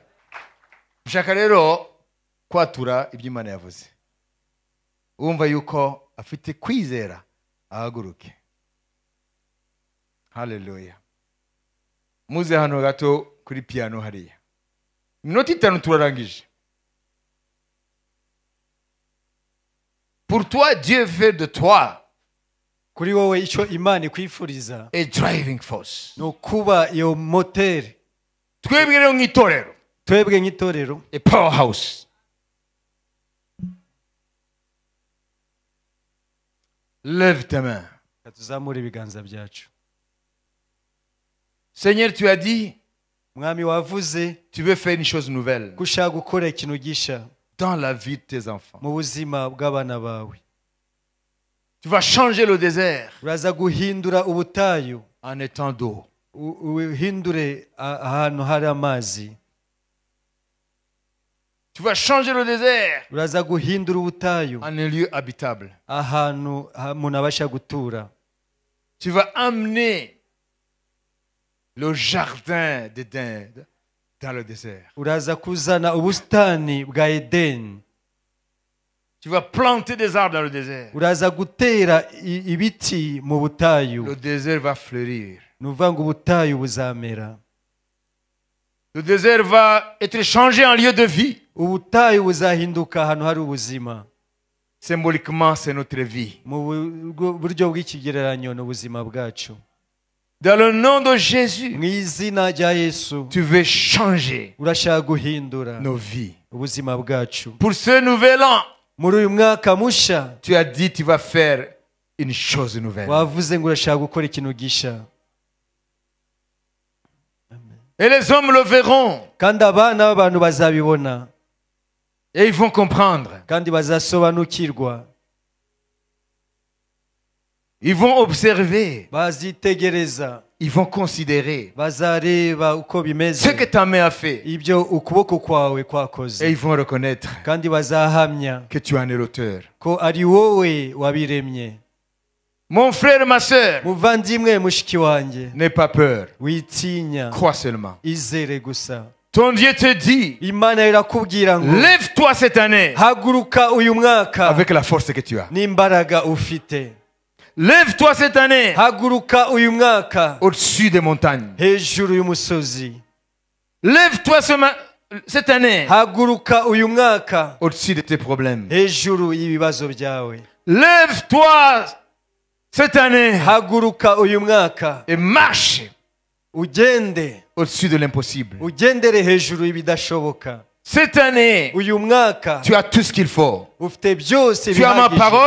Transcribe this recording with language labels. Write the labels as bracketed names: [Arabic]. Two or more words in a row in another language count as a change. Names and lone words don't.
[Kinyarwanda] Ushaka rero kwatura iby'Imana yavuze, wumva yuko afite kwizera, ahaguruke. Haleluya. Muze hano gato kuri piano hariya. Minota 5 turarangije. [French] Pour toi, Dieu veut de toi [Kinyarwanda] kuri wowe icyo Imana ikwifuriza [English] a driving force. [Kinyarwanda] no kuba iyo moteri. Twebwe rero nk'itorero, twebwe nk'itorero [English] a powerhouse. [French] Lève tes mains. [Kinyarwanda] tuzamure ibiganza byacu. [French] Seigneur, tu as dit, [Kinyarwanda] Mwami wavuze [French] tu veux faire une chose nouvelle [Kinyarwanda] ko ushaka gukora ikintu gisha [French] dans la vie de tes enfants. [Kinyarwanda] mu buzima bw'abana bawe. [French] Tu vas changer le désert [Kinyarwanda] Uraza guhindura ubutayu [French] en étang d'eau. [Kinyarwanda] uhindure ahantu hari amazi. [French] Tu vas changer le désert [Kinyarwanda] Uraza guhindura ubutayu [French] en un lieu habitable. [Kinyarwanda] ahantu umuntu abasha gutura. [French] Tu vas amener le jardin d'Éden dans le désert. [Kinyarwanda] Uraza kuzana ubusitani bwa Edeni. [French] Tu vas planter des arbres dans le désert. [Kinyarwanda] Uraza gutera ibiti mu butayu. [French] Le désert va fleurir. [Kinyarwanda] Nuvuga ngo ubutayu buzamera. [French] Le désert va être changé en lieu de vie. [Kinyarwanda] Ubutayu buzahinduka ahantu hari ubuzima. [French] Symboliquement, c'est notre vie. [Kinyarwanda] Mu buryo bw'ikigereranyo n'ubuzima bwacu. [French] Dans le nom de Jésus, [Kinyarwanda] Mu izina rya Yesu [French] tu veux changer [Kinyarwanda] urashaka guhindura [French] nos vies. [Kinyarwanda] ubuzima bwacu. [French] Pour ce nouvel an, [Kinyarwanda] Muri uyu mwaka musha [French] tu as dit tu vas faire une chose nouvelle. [Kinyarwanda] wavuze ngo urashaka gukora ikintu gisha. [French] Et les hommes le verront. [Kinyarwanda] Kandi abana b'abantu bazabibona [French] Et ils vont comprendre. [Kinyarwanda] kandi bazasobanukirwa. [French] Ils vont observer. [Kinyarwanda] Bazitegereza, [French] Ils vont considérer [Kinyarwanda] bazareba uko bimeze, [French] ce que ta main a fait. [Kinyarwanda] ibyo ukuboko kwawe [French] Et [Kinyarwanda] kwakoze, [French] ils vont reconnaître [Kinyarwanda] kandi bazahamya [French] que tu en es l'auteur. [Kinyarwanda] ko ari wowe wabiremye. [French] Mon frère, ma soeur, [Kinyarwanda] Muvandimwe mushiki wanjye, [French] n'aie pas peur. [Kinyarwanda] witinya, [French] Crois seulement. [Kinyarwanda] izere gusa. [French] Ton Dieu te dit, [Kinyarwanda] Imana irakubwira ngo [French] lève-toi cette année [Kinyarwanda] haguruka uyu mwaka [French] avec la force que tu as. [Kinyarwanda] n'imbaraga ufite. [French] Lève-toi cette année [Kinyarwanda] Haguruka uyu mwaka [French] au-dessus des montagnes. [Kinyarwanda] hejuru y'umusozi. [French] Lève-toi cette année [Kinyarwanda] Haguruka uyu mwaka [French] au-dessus de tes problèmes. [Kinyarwanda] hejuru y'ibibazo byawe. [French] Lève-toi cette année [Kinyarwanda] Haguruka uyu mwaka [French] et marche [Kinyarwanda] ugende, [French] au-dessus de l'impossible. [Kinyarwanda] ugendere hejuru y'ibidashoboka. [French] Cette année, [Kinyarwanda] Uyu mwaka [French] tu as tout ce qu'il faut. [Kinyarwanda] ufite byose [French] Tu as ma [Kinyarwanda] bihagije. [French] parole,